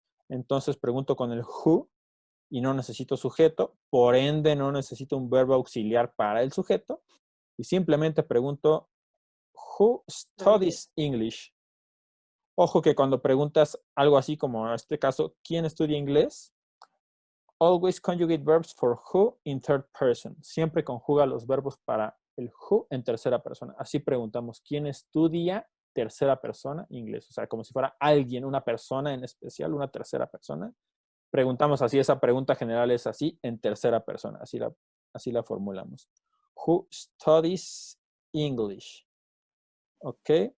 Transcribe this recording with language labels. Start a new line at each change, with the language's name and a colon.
Spanish: Entonces pregunto con el who y no necesito sujeto, por ende no necesito un verbo auxiliar para el sujeto, y simplemente pregunto who studies English. Ojo que cuando preguntas algo así como en este caso, ¿quién estudia inglés?
English: Always conjugate verbs for who in third person.
Spanish: Siempre conjuga los verbos para el who en tercera persona. Así preguntamos, ¿quién estudia tercera persona inglés? O sea, como si fuera alguien, una persona en especial, una tercera persona. Preguntamos así, esa pregunta general es así, en tercera persona. Así la formulamos. Who studies English? ¿Ok?